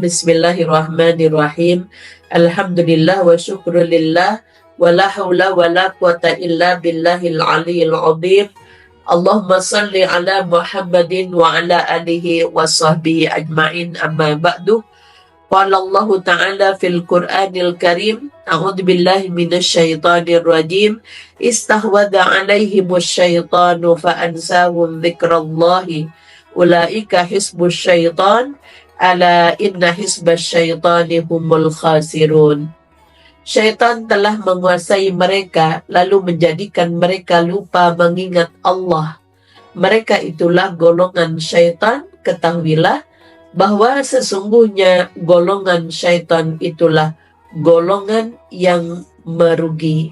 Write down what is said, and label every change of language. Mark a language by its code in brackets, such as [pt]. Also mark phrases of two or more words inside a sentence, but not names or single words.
[ar] بسم الله الرحمن الرحيم. الحمد لله وشكر لله ولا حول ولا قوة إلا بالله العلي العظيم. اللهم صل على محمد وعلى آله وصحبه أجمعين، أما بعد. قال الله تعالى في القرآن الكريم، أعوذ بالله من الشيطان الرجيم. استحوذ عليهم الشيطان فأنساهم ذكر الله. أولئك حزب الشيطان. ألا إن حزب الشيطان هم الخاسرون. [id] Syaitan telah menguasai mereka, lalu menjadikan mereka lupa mengingat Allah. Mereka itulah golongan syaitan. Ketahuilah bahwa sesungguhnya golongan syaitan itulah golongan yang merugi.